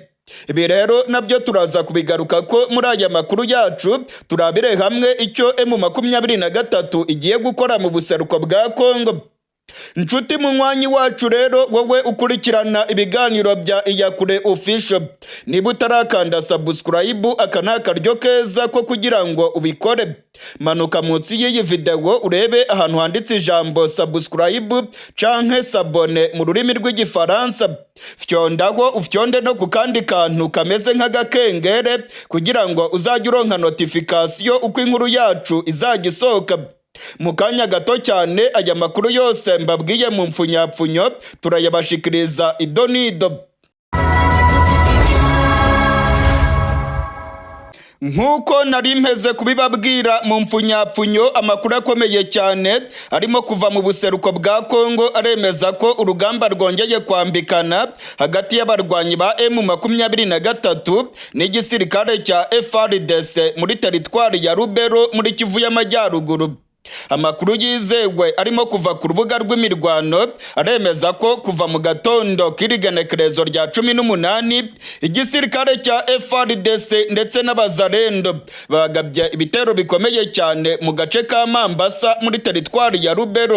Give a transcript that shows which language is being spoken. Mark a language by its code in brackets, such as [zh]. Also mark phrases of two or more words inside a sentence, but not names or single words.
[rn] Ibi rero nabyo turaza kubigaruka ko muri aya makuru yacu, turabire hamwe icyo M23 igiye gukora mu buseruko bwa Kongo. Nshuti munywanyi wacu rero, wowe ukurikirana ibiganiro bya Iyakure Official, niba utarakanda subscribe, aka ni akaryo keza ko kugira ngo ubikore. Manuka munsi y'iyi video urebe ahantu handitse ijambo subscribe canke sabone mu rurimi rw'igifaransa. Fyondaho ufyonde no kukandi kantu kameze nk'agakengere kugira ngo uzajye uronka notification uko inkuru yacu izajya isohoka. Mu kanya gato cyane aya makuru yose mbabwiye mu mfunyapfunyo turayabashikiriza idonido. Nkuko nari mpeze kubibabwira mu mfunyapfunyo, amakuru akomeye cyane arimo kuva mu buseruko bwa Kongo aremeza ko urugamba rwongeye kwambikana hagati y'abarwanyi ba M23 n'igisirikare cya FRDC muri teritwari ya Rubero muri Kivu y'Amajyaruguru. Amakuru yizewe arimo kuva ku rubuga rw'imirwano aremeza ko kuva mu gatondo k'irigenekerezo rya 18 igisirikare cya FRDC ndetse n'abazarendo bagabye ibitero bikomeye cyane mu gace ka Mambasa muri teritwari ya Rubero.